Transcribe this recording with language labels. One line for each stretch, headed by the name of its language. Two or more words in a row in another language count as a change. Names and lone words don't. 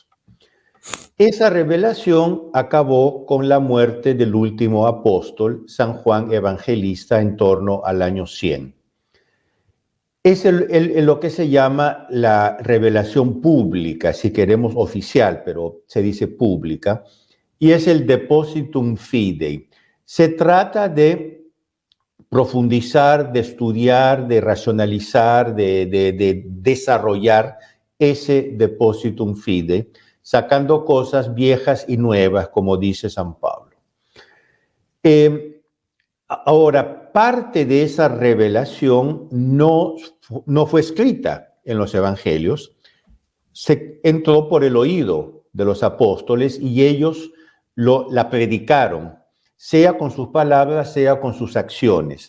Spanish: Esa revelación acabó con la muerte del último apóstol, San Juan Evangelista, en torno al año 100. Es lo que se llama la revelación pública, si queremos oficial, pero se dice pública, y es el
Latin: depositum fidei.
Spanish: Se trata de profundizar, de estudiar, de racionalizar, de desarrollar ese
Latin: depositum fidei,
Spanish: sacando cosas viejas y nuevas, como dice San Pablo. Ahora, parte de esa revelación no fue escrita en los evangelios, se entró por el oído de los apóstoles y ellos la predicaron, sea con sus palabras, sea con sus acciones.